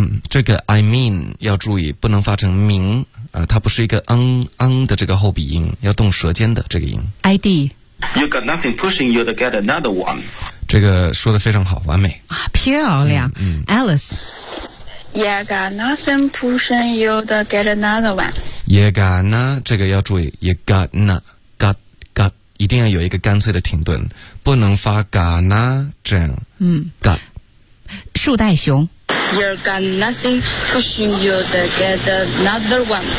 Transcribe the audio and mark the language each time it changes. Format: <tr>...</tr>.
<zh>这个</zh> <en>I mean</en> <zh>要注意，不能发成名啊，它不是一个嗯嗯的这个后鼻音，要动舌尖的这个音。 ID.</zh> <en>You got nothing pushing you to get another one.</en> <zh>这个说得非常好，完美啊，漂亮。Alice.</zh> <en>You got nothing pushing you to get another one. You got na</en> <zh>这个要注意</zh> <en>，you got na。</en> <zh>一定要有一个干脆的停顿，不能发嘎呢这样。嘎。树袋熊。</zh> <en>You're got nothing pushing you to get another one.</en>